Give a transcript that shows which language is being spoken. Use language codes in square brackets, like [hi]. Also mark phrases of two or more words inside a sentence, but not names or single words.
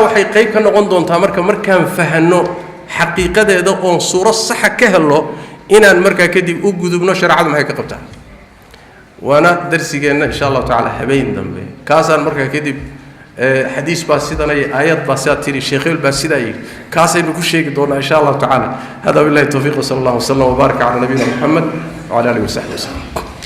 [so] waxay qayb ka noqon doontaa markaan fahanno xaqiiqadeeda oon suuro saxa ka helo inaan markaa kadib u gudubno shareecadu maxay ka qabtaa waana darsigeenna [ar] إن شاء الله تعالى [so] habeen dambe kaasaan markaa kadib xadiis baa sidan ay aayad baa sidaa tiri sheekheel baa sidaa yidhi kaasaynu ku sheegi doonaa [ar] إن شاء الله تعالى [so] hada [ar] بالله التوفيق وصلى الله وسلم وبارك على نبينا محمد وعلى آله وصحبه وسلم